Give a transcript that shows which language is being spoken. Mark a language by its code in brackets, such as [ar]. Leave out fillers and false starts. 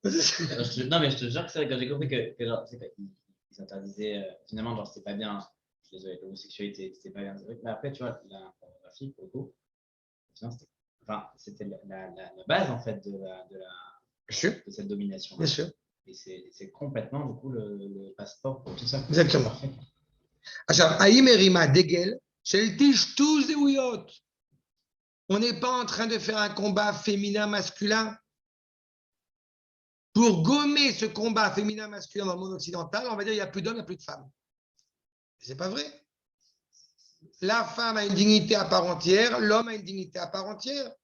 [fr] Non, mais je te jure que c'est quand j'ai compris que genre, ils interdisaient, finalement, genre, c'était pas bien. Je suis désolé, l'homosexualité, c'était pas bien. Mais après, tu vois, la pornographie, pour le coup, c'était la base, en fait, de cette domination. Bien sûr. Et c'est complètement, du coup, le passeport pour tout ça. Exactement. [he] עכשיו, האם הרימה דגל של טשטוש זהויות? [fr] On n'est pas en train de faire un combat féminin-masculin. Pour gommer ce combat féminin-masculin dans le monde occidental, on va dire qu'il n'y a plus d'hommes, il n'y a plus de femmes. Ce n'est pas vrai. La femme a une dignité à part entière, l'homme a une dignité à part entière.